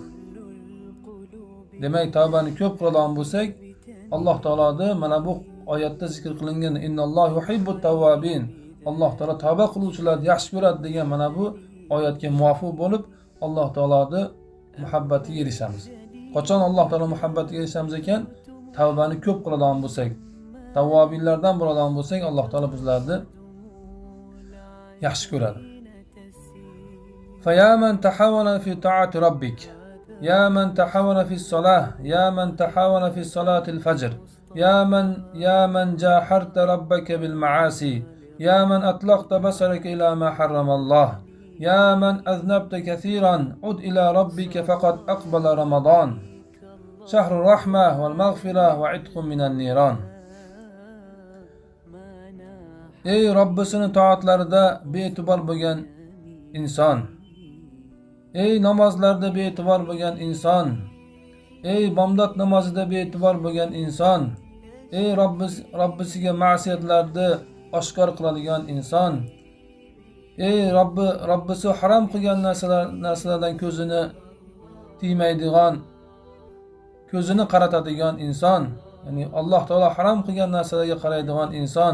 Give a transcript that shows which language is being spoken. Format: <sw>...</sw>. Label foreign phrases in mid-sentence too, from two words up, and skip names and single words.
<uz>Demak, tavbani ko'p qiladigan bo'lsak, Alloh taoloni mana bu oyatda zikr qilingan</uz> <ar>إن الله يحب التوابين,</ar> <uz>Alloh taolo tavba qiluvchilarni yaxshi ko'radi degan mana bu oyatga muvofiq bo'lib, Alloh taoloni muhabbatiga erishamiz. Qachon Alloh taolo muhabbatiga erishamiz ekan? Tavbani ko'p qiladigan bo'lsak, tavvobinlardan bo'ladigan bo'lsak, Alloh taolo bizlarni yaxshi ko'radi.</uz> <ar>فمن تهاون في طاعة ربك يا من تهاون في صلاة يا من تهاون في صلاة الفجر يا من جاهرت ربك بالمعاصي يا من أطلقت بصرك إلى ما حرم الله يا من أذنبت كثيرا عد إلى ربك فقد أقبل رمضان شهر الرحمة والمغفرة وعتق من النار.</ar> <uz>Ey Robbisini toatlarida bee'tibor bo'lgan inson, ey namozlarda bee'tibor bo'lgan inson, ey bomdod namozida bee'tibor bo'lgan inson, ey Robbisiga ma'siyatlarni oshkor qiladigan inson, ey Robbisi harom qilgan narsalardan ko'zini tiymaydigan, ko'zini qaratadigan inson, ya'ni Alloh taolo harom qilgan narsalarga qaraydigan inson.</uz>